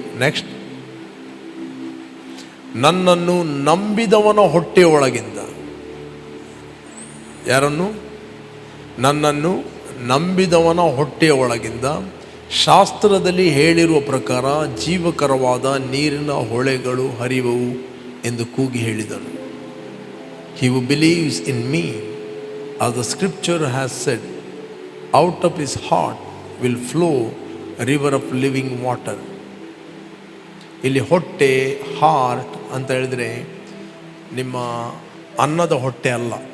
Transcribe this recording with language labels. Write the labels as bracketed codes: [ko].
[kn] Next, ನನ್ನನ್ನು ನಂಬಿದವನ ಹೊಟ್ಟೆಯೊಳಗಿಂದ. ಯಾರನ್ನು? ನನ್ನನ್ನು ನಂಬಿದವನ ಹೊಟ್ಟೆಯ ಒಳಗಿಂದ ಶಾಸ್ತ್ರದಲ್ಲಿ ಹೇಳಿರುವ ಪ್ರಕಾರ ಜೀವಕರವಾದ ನೀರಿನ ಹೊಳೆಗಳು ಹರಿಯುವವು ಎಂದು ಕೂಗಿ ಹೇಳಿದನು. [en] He who believes in me, as the scripture has said, out of his heart will flow a river of living water. [kn] ಇಲ್ಲಿ ಹೊಟ್ಟೆ, ಹಾರ್ಟ್ ಅಂತ ಹೇಳಿದ್ರೆ ನಿಮ್ಮ ಅನ್ನದ ಹೊಟ್ಟೆ ಅಲ್ಲ.